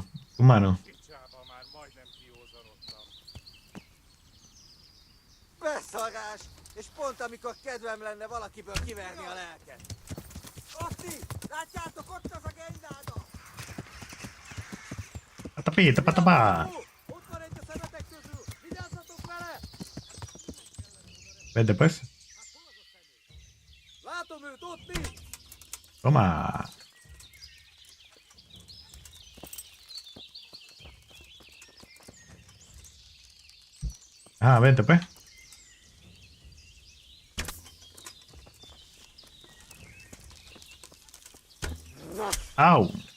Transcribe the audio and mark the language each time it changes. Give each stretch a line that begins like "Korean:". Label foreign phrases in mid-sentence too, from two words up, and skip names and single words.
Spanish: Humano.
Hungarian: Beszarás! És pont amikor kedvem lenne valakiből kiverni a lelket. Oszti! Látjátok, ott az a gejnáda! Patapita, patapá. Ott van egy a szemetek közül! Vigyázzatok vele!
Spanish: Vete pues.
Hungarian: Látom őt, Oszti!
Spanish: Toma. Ah, vente pues. Au.